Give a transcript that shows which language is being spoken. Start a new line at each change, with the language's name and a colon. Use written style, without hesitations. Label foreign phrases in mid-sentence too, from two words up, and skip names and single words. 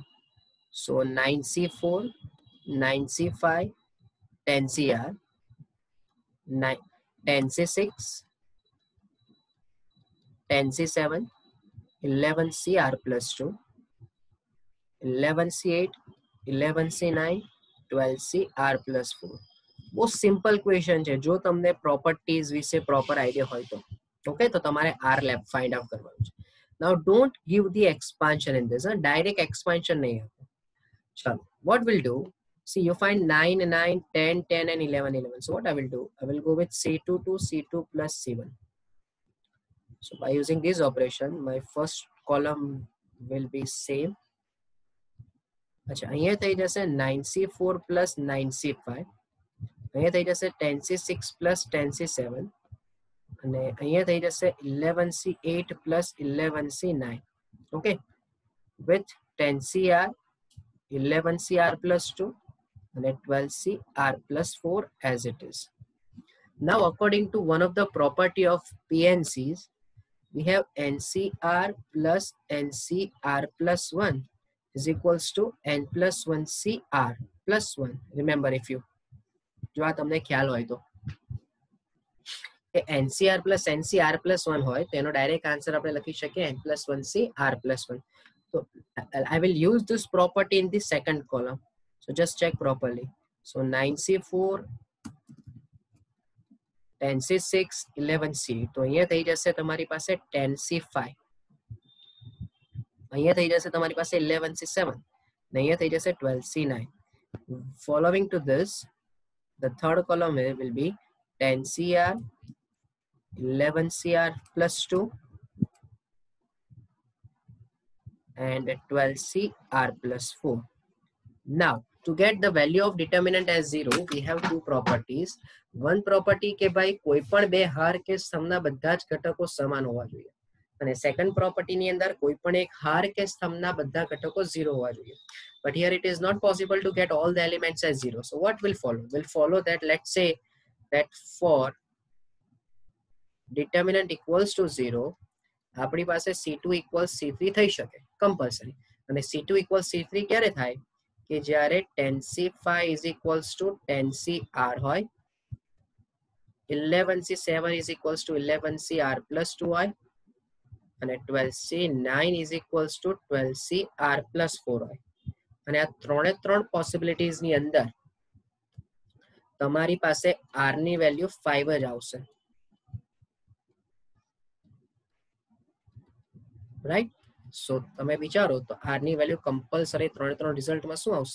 English: સો 9C4 9C5 10CR 10C6 10C7 11CR plus 2 11C8 11C9 12CR plus 4.
Gujarati: બહુ સિમ્પલ ક્વેશ્ચન છે જો તમને પ્રોપર્ટીઝ વિશે
English: proper idea
Gujarati: હોય તો.
English: ઓકે,
Gujarati: તો તમારે
English: r lab find out
Gujarati: કરવાનું છે.
English: now don't give the expansion in this, direct expansion
Gujarati: નહીં આપો. ચાલો,
English: what we'll do, see you find 9 9 10 10 and 11 11. So what I will do, I will go with C2 to C2 plus C1. So by using this operation my first column will be same.
Gujarati: અચ્છા, અહીંયા થઈ જશે 9C4 plus 9C5, અહીંયા થઈ જશે 10C6 plus 10C7 અને અહીંયા થઈ જશે 11C8 plus 11C9.
English: okay, with 10CR 11CR plus 2 and 12CR plus 4 as it is. Now according to one of the property of PNCs, we have NCR plus NCR plus 1 is equals to N plus 1 CR plus 1. Remember, if you
Gujarati: જો આ તમને ખ્યાલ હોય તો કે NCR plus NCR plus 1 હોય તેનો
English: direct answer
Gujarati: આપણે લખી શકીએ n+1c r plus 1.
English: So I will use this property in the second column. So just check properly. So 9c4, 10c6, 11c.
Gujarati: તો અહીંયા થઈ જશે તમારી પાસે 10c5. અહીંયા થઈ જશે તમારી પાસે 11c7. અને અહીંયા થઈ જશે 12c9.
English: Following to this, the third column here will be 10cr, 11cr plus 2 and 12cr plus 4. Now, to get the value of determinant as 0, we have two properties. One property
Gujarati: કે ભાઈ કોઈ પણ બે હાર કે સ્તંભના બધા જ ઘટકો સમાન હોવા જોઈએ. અને સેકન્ડ પ્રોપર્ટીની અંદર કોઈ પણ એક હાર કે સ્તંભના બધા ઘટકો 0 હોવા જોઈએ.
English: But here it is not possible to get all the elements as 0. So what will follow? Will follow that, let's say that for determinant equals to 0,
Gujarati: આપણી પાસે C2 equals C3 થઈ શકે compulsory. અને C2 equals C3 ક્યારે થાય? કે જ્યારે 10c5
English: is equals to
Gujarati: 10cr હોય, 11c7
English: is equals to
Gujarati: 11cr plus 2 હોય, અને 12c9
English: is equals to
Gujarati: 12cr plus 4 હોય. અને આ ત્રણે ત્રણ પોસિબિલિટીઝ ની અંદર તમારી પાસે r ની વેલ્યુ 5 જ આવશે, રાઈટ? સો તમે વિચારો તો r ની વેલ્યુ કમ્પલસરી ત્રણે ત્રણ રિઝલ્ટમાં શું આવશે?